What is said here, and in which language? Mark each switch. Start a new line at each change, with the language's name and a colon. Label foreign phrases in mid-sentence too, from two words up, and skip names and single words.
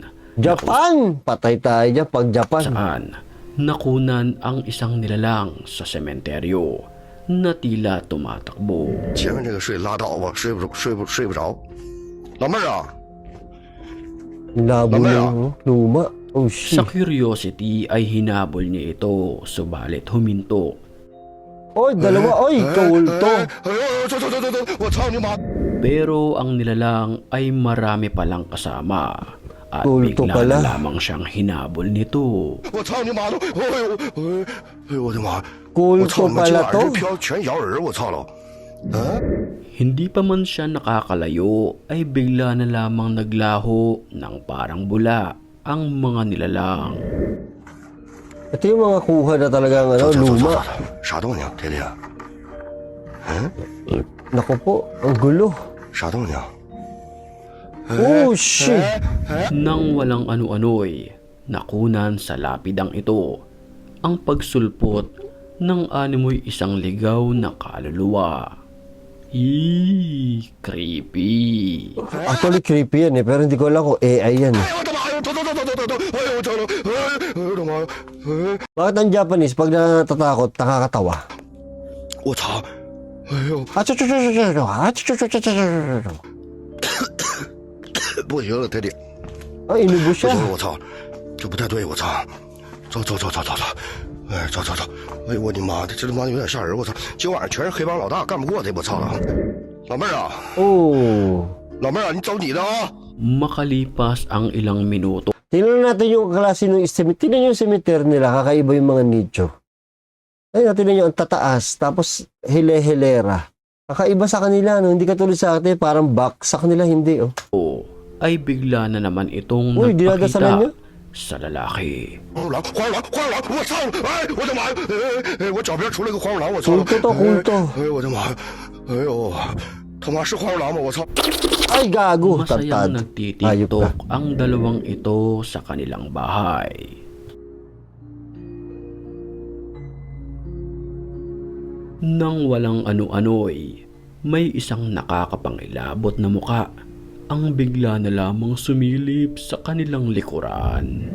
Filipino: Japan! Patay tayo dyan pag Japan. saan nakunan ang isang nilalang sa sementeryo na tila tumatakbo.
Chinese: 前面这个睡拉倒吧，睡不着。老妹儿啊，
Filipino: Labo Mamaya. yung luma. Oh, Sa shit. curiosity ay hinabol niya ito, subalit huminto. Oy, dalawa. Oy, kaulto.
Chinese: 哎呦，走，我操你妈！
Filipino: Pero ang nilalang ay marami palang kasama at Kulto bigla pala. na lamang siyang hinabol nito.
Chinese: 我操你妈的！哎呦，我的妈！我
Filipino: Kulto
Chinese: 操你妈！今
Filipino: pala
Chinese: 晚
Filipino: to.
Chinese: 这飘全摇人，我操了！嗯，
Filipino: Hindi pa man siya nakakalayo ay bigla na lamang naglaho ng parang bula ang mga nilalang. Ito yung mga kuha na talagang
Chinese: 走，
Filipino: luma.
Chinese: 啥动静？铁铁，嗯，
Filipino: Naku po, ang gulo.
Chinese: 啥动静？
English: Oh, shit.
Filipino: Nang walang ano-ano'y nakunan sa lapidang ito ang pagsulpot ng animoy isang ligaw na kaluluwa. Creepy. Actually, creepy yan pero hindi ko alam kung AI yan.
Chinese: 哎呦我的妈呀！走，哎呦我操了！哎呦我的妈呀！哎，
Filipino: Bakit ang Japanese, pag natatakot, nakakatawa?
Chinese: 我操！哎呦，不行了，铁铁。
Filipino: Inubo
Chinese: 不
Filipino: siya.
Chinese: 行了，我操，这不太对，我操，走，哎，走，哎呦我的妈的，这他妈有点吓人，我操，今晚上全是黑帮老大，干不过他，我操了。老妹儿啊， Oh. 老妹儿啊，你走你的啊。
Filipino: Makalipas ang ilang minuto Tingnan natin yung klase ng cemetery. Tingnan yung cemetery nila, kakaiba yung mga nicho. Ayun, tingnan nyo, ang tataas, tapos hele-helera. Kakaiba sa kanila, no? Hindi katulad sa atin, parang back. Sa kanila, hindi, oh. ay bigla na naman itong Uy, dinadasalan niya? nagpakita sa lalaki.
Chinese: 黄鼠狼，我操！哎，我的妈呀！哎，我脚边出来个黄鼠狼，我操！
Filipino: Kulto to, kulto.
Chinese: 哎呦我的妈呀！哎呦，他妈是黄鼠狼吗？我操！
Filipino: Ay, gago. Masayang Tatad. nagtitiktok ang dalawang ito sa kanilang bahay. Nang walang ano-ano'y may isang nakakapangilabot na muka ang bigla na lamang sumilip sa kanilang likuran.